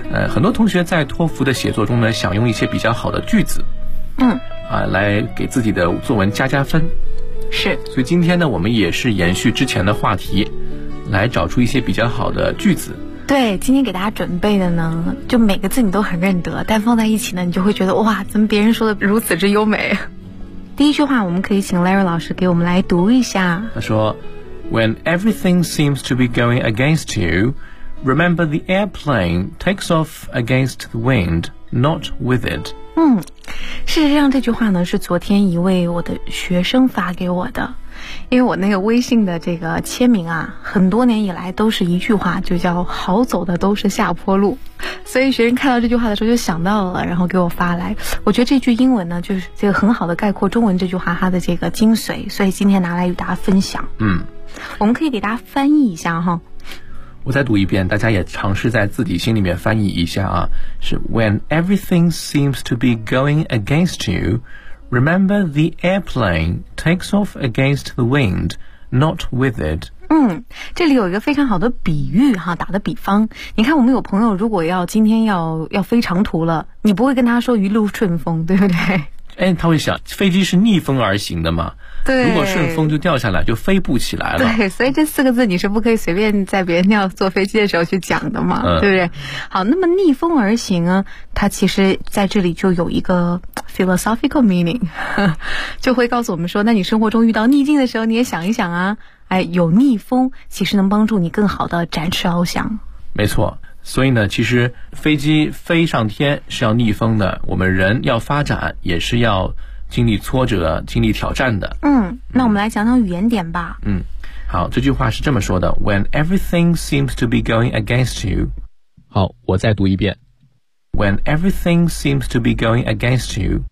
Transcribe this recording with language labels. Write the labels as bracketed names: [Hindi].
[Chinese] 很多同学在托福的写作中呢，想用一些比较好的句子，来给自己的作文加加分。是。所以今天呢，我们也是延续之前的话题，来找出一些比较好的句子。对，今天给大家准备的呢，就每个字你都很认得，但放在一起呢，你就会觉得哇，怎么别人说的如此之优美。第一句话我们可以请 Larry 老师给我们来读一下。他说 [English] When everything seems to be going against you, remember the airplane takes off against the wind, not with it. [Chinese] 事实上这句话呢是昨天一位我的学生发给我的，因为我那个微信的这个签名啊，很多年以来都是一句话，就叫好走的都是下坡路，所以学生看到这句话的时候就想到了，然后给我发来。我觉得这句英文呢就是这个很好的概括中文这句话它的这个精髓，所以今天拿来与大家分享。嗯，我们可以给大家翻译一下哈。我再读一遍，大家也尝试在自己心里面翻译一下啊。 [English] 是 When everything seems to be going against youRemember the airplane takes off against the wind, not with it. [Chinese] 这里有一个非常好的比喻哈，打的比方。你看我们有朋友如果要今天要飞长途了，你不会跟他说一路顺风，对不对？他会想飞机是逆风而行的嘛。对。如果顺风就掉下来就飞不起来了。对，所以这四个字你是不可以随便在别人要坐飞机的时候去讲的嘛，对不对？好，那么逆风而行啊，它其实在这里就有一个 [English] philosophical meaning， [Chinese] 就会告诉我们说，那你生活中遇到逆境的时候你也想一想啊，哎，有逆风其实能帮助你更好的展翅翱翔。没错，所以呢其实飞机飞上天是要逆风的，我们人要发展也是要经历挫折经历挑战的。那我们来讲讲语言点吧。好，这句话是这么说的， [English] When everything seems to be going against you。 [Chinese] 好，我再读一遍。 [English] When everything seems to be going against you.